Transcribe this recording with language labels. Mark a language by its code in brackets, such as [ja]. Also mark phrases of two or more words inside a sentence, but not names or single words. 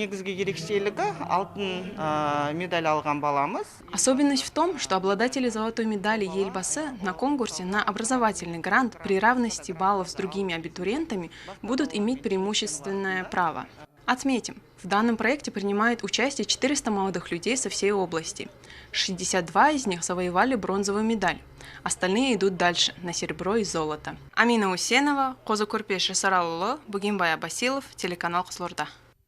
[ru] Особенность в том, что обладатели золотой медали Елбасы на конкурсе на образовательный грант при равности баллов с другими абитуриентами будут иметь преимущественное право. Отметим, в данном проекте принимают участие 400 молодых людей со всей области. 62 из них завоевали бронзовую медаль. Остальные идут дальше, на серебро и золото. Амина Усенова, Козы Курпеш Саралло, Бугимбай Абасилов, телеканал Кызылорда.